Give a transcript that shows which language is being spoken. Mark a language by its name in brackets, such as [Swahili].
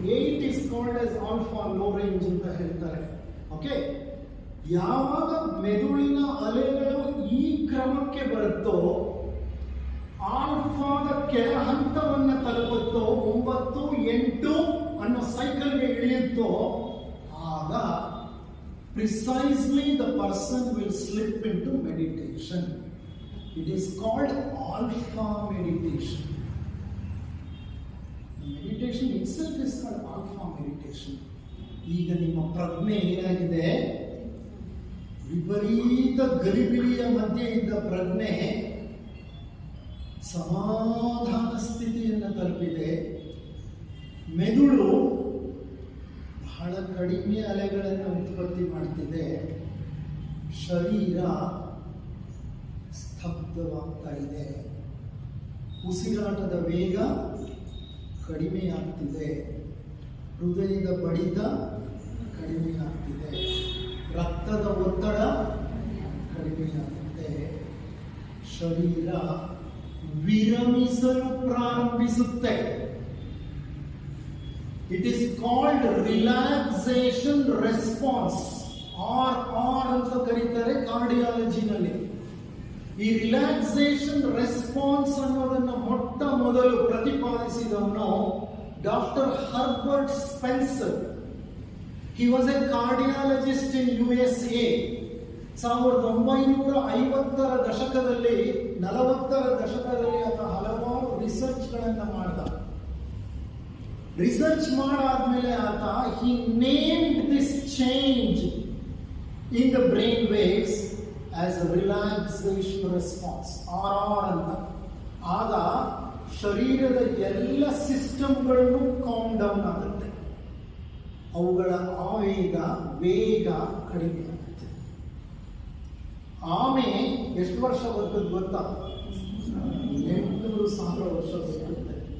[English] 8 is called as alpha low range [Kannada] ಅಂತ ಹೇಳ್ತಾರೆ. Okay, ಯಾವಾಗ ಮೆದುಳಿನ ಅಲೆಗಳು ಈ ಕ್ರಮಕ್ಕೆ ಬರುತ್ತೋ, ಆಲ್ಫಾದ ಕೆಳ ಹಂತವನ್ನು ತಲುಪುತ್ತೋ, 9, 8 ಅನ್ನೋ ಸೈಕಲ್ಗೆ ಇಳಿಯುತ್ತೋ, ಆಗ [English] precisely the person will slip into meditation. It is called alpha meditation. Meditation itself is called alpha meditation. [Kannada] ಈಗ ನಿಮ್ಮ ಪ್ರಜ್ಞೆ ಏನಾಗಿದೆ? ವಿಪರೀತ ಗಲಿಬಿಲಿಯ ಮಧ್ಯೆ ಇದ್ದ ಪ್ರಜ್ಞೆ ಸಮಾಧಾನ ಸ್ಥಿತಿಯನ್ನು ತಲುಪಿದೆ. ಮೆದುಳು ಬಹಳ ಕಡಿಮೆ ಅಲೆಗಳನ್ನು ಉತ್ಪತ್ತಿ ಮಾಡ್ತಿದೆ. ಶರೀರ ಸ್ತಬ್ಧವಾಗ್ತಾ ಇದೆ. ಉಸಿರಾಟದ ವೇಗ ಕಡಿಮೆ ಆಗ್ತಿದೆ. ಹೃದಯದ ಬಡಿತ ಕಡಿಮೆ ಆಗ್ತಿದೆ. ರಕ್ತದ ಒತ್ತಡ ಕಡಿಮೆ ಆಗುತ್ತೆ. ಶರೀರ ವಿರಮಿಸಲು ಪ್ರಾರಂಭಿಸುತ್ತೆ. [English] it is called relaxation response, or [Kannada] ಅಂತ ಕರೀತಾರೆ ಕಾರ್ಡಿಯಾಲಜಿನಲ್ಲಿ. ಈ ರಿಲ್ಯಾಕ್ಸೇಷನ್ ರೆಸ್ಪಾನ್ಸ್ ಅನ್ನೋದನ್ನು ಮೊಟ್ಟ ಮೊದಲು ಪ್ರತಿಪಾದಿಸಿದವನು doctor Herbert Spencer. [English] He was a cardiologist in USA. [Kannada] 1950ರ ದಶಕದಲ್ಲಿ 40ರ ದಶಕದಲ್ಲಿ ಆತ ಹಲವಾರು ರಿಸರ್ಚ್ಗಳನ್ನು ಮಾಡಿದ. ರಿಸರ್ಚ್ ಮಾಡಾದ್ಮೇಲೆ ಆತ [English] he named this change in the brain waves as a relaxation response, RR ಅಂತ. [Kannada] ಆಗ ಶರೀರದ ಎಲ್ಲ ಸಿಸ್ಟಮ್ಗಳನ್ನು ಕಾಮ್ ಡೌನ್ ಆಗುತ್ತೆ. ಅವುಗಳ ಆವೇಗ ವೇಗ ಕಡಿಮೆ ಆಗುತ್ತೆ. ಆಮೆ ಎಷ್ಟು ವರ್ಷ ಬರ್ತದೆ ಗೊತ್ತಾ? 800,000 ವರ್ಷ ಬರುತ್ತೆ.